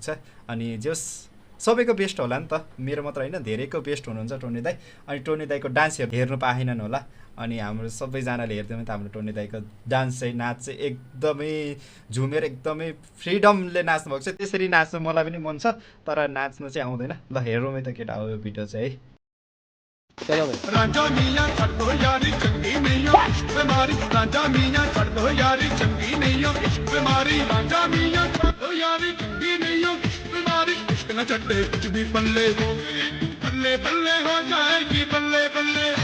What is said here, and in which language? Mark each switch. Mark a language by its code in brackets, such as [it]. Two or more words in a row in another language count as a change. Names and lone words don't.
[ne] अनि जस सबैको बेस्ट होला नि त, मेरो मात्र होइन धेरैको बेस्ट हुनुहुन्छ टोन्ने दाई। अनि टोन्ने दाईको डान्स हेर्नु पाएनन् होला। अनि हाम्रो सबैजनाले हेर्दैमा त हाम्रो टोन्ने दाईको डान्स चाहिँ नाच चाहिँ एकदमै झुमेर एकदमै फ्रिडमले नाच्नु भएको छ। त्यसरी नाच्नु मलाई पनि मन छ, तर नाच्नु चाहिँ आउँदैन। ल हेरौँ है त केटा हो यो भिडियो चाहिँ है। [hi] चलो भाई [pa] ਰਾਜਾ ਮੀਆਂ ਛੱਡ ਦੋ ਯਾਰੀ ਚੰਗੀ ਨਹੀਂ ਹੋ ਇਸ਼ਕ ਬਿਮਾਰੀ ਰਾਜਾ ਮੀਆਂ ਛੱਡ ਦੋ ਯਾਰੀ ਚੰਗੀ ਨਹੀਂ ਹੋ ਇਸ਼ਕ ਬਿਮਾਰੀ ਰਾਜਾ ਮੀਆਂ ਛੱਡ ਦੋ ਯਾਰੀ ਚੰਗੀ ਨਹੀਂ ਹੋ ਇਸ਼ਕ ਬਿਮਾਰੀ ਇਸ਼ਕ ਨ ਚੜ੍ਹੇ ਕੁਛ ਭੀ ਪੱਲੇ ਹੋ ਗਏ ਬੱਲੇ ਬੱਲੇ ਹੋ ਜਾਏਗੀ ਬੱਲੇ ਬੱਲੇ